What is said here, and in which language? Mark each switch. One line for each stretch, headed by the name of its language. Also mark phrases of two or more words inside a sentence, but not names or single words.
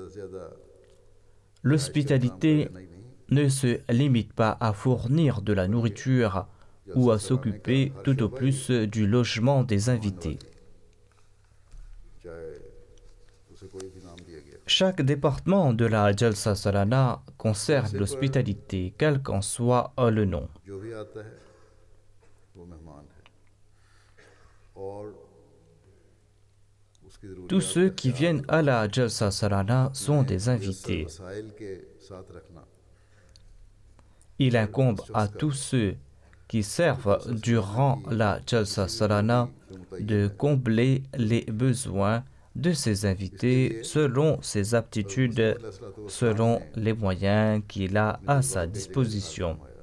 French: L'hospitalité ne se limite pas à fournir de la nourriture ou à s'occuper tout au plus du logement des invités. Chaque département de la Jalsa Salana concerne l'hospitalité, quel qu'en soit le nom.
Urdu: جو بھی آتا ہے وہ مہمان ہے اور اس کی
French: Tous
Urdu: ज़रूरियात
French: ceux
Urdu: का
French: qui
Urdu: ख्याल
French: viennent à la Jalsa Salana sont des
Urdu: मुयस्सर
French: invités.
Urdu: وسائل کے ساتھ رکھنا
French: Il incombe à tous ceux qui servent durant la Jalsa Salana de combler les besoins de ses invités selon ses aptitudes, selon les moyens qu'il a à sa disposition.